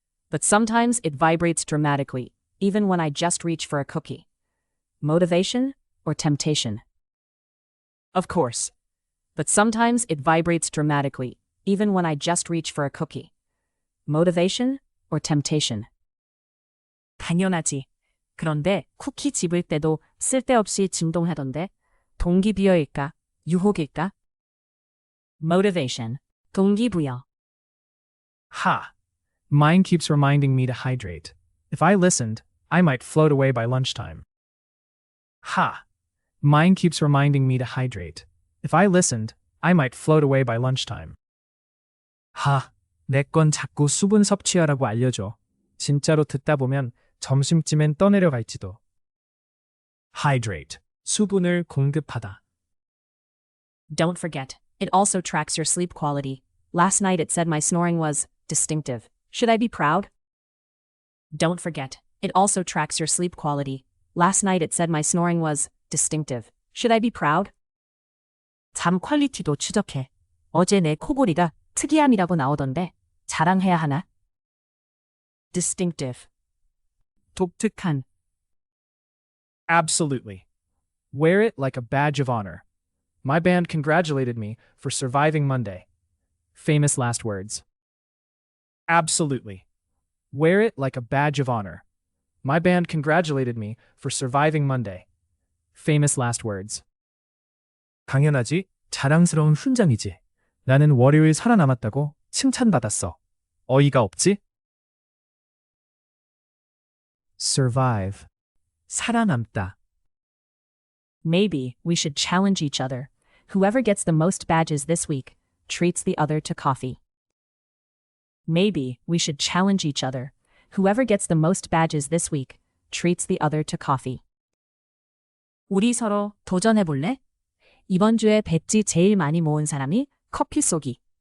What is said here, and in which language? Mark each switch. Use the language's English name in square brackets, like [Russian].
[English] But sometimes it vibrates dramatically, even when I just reach for a cookie. Motivation or temptation? Of course. But sometimes it vibrates dramatically, even when I just reach for a cookie. Motivation or temptation? [Korean] 당연하지. 그런데 쿠키 집을 때도 쓸데없이 진동하던데 동기부여일까? 유혹일까? [English] Motivation. [Korean] 동기부여. [English] Ha! Mine keeps reminding me to hydrate. If I listened, I might float away by lunchtime. Ha! Mine keeps reminding me to hydrate. If I listened, I might float away by lunchtime. 하! [Korean] 내 건 자꾸 수분 섭취하라고 알려줘. 진짜로 듣다 보면 점심쯤엔 떠내려갈지도. [English] Hydrate. [Korean] 수분을 공급하다. [English] Don't forget, it also tracks your sleep quality. Last night it said my snoring was distinctive. Should I be proud? Don't forget, it also tracks your sleep quality. Last night it said my snoring was distinctive. Should I be proud? [Korean] 잠 퀄리티도 추적해. 어제 내 코골이가 특이함이라고 나오던데 자랑해야 하나? [English] Distinctive. [Korean] 독특한. [English] Absolutely. Wear it like a badge of honor. My band congratulated me for surviving Monday. Famous last words. Absolutely. Wear it like a badge of honor. My band congratulated me for surviving Monday. Famous last words. [Korean] 당연하지. 자랑스러운 훈장이지. 나는 월요일 살아남았다고 칭찬받았어. 어이가 없지? [English] Survive. [Korean] 살아남다. [English] Maybe we should challenge each other. Whoever gets the most badges this week treats the other to coffee. Maybe we should challenge each other. Whoever gets the most badges this week treats the other to coffee. [Korean] 우리 서로 도전해 볼래? 이번 주에 배지 제일 많이 모은 사람이 커피 쏘기.